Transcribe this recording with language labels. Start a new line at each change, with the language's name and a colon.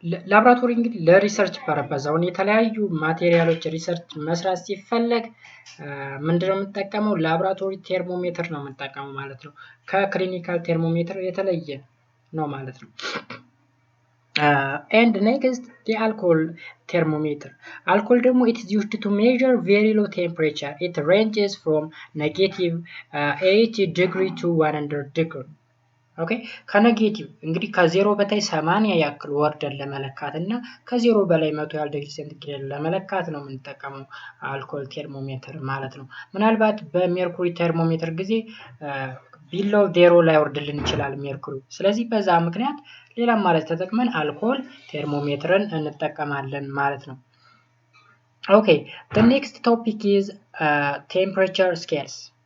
Amharic: ላቦራቶሪ እንግዲህ ለሪሰርች ፐርፐዝ አሁን የተለያዩ ማቴሪያሎች ሪሰርች መስራት ሲፈለግ ምንድነው የምንጠቀመው? ላቦራቶሪ ቴርሞሜትር ነው የምንጠቀመው ማለት ነው። ከክሊኒካል ቴርሞሜትር የተለየ ነው ማለት ነው።
English: and next the alcohol thermometer. Alcohol ደግሞ it is used to measure very low temperature. It ranges from negative 80 degree to 100 degree.
Amharic: ኦኬ ከኔጌቲቭ እንግዲህ ከዜሮ በታይ 80 ያክል ወርደን ለመለካት እና ከዜሮ በላይ 100 ያህል ዲግሪ ሴንቲግሬድ ለመለካት ነው የምንጠቀመው አልኮል ቴርሞሜትር ማለት ነው። ምናልባት በሜርኩሪ ቴርሞሜትር ጊዜ ቢሎው ዜሮ ላይ ወርድልን ይችላል ሜርኩሪ። ስለዚህ በዛ ምክንያት ሌላ ማለት ተጠቅመን አልኮል ቴርሞሜትርን እንጠቀማለን ማለት ነው። ኦኬ
English: the next topic is temperature scales.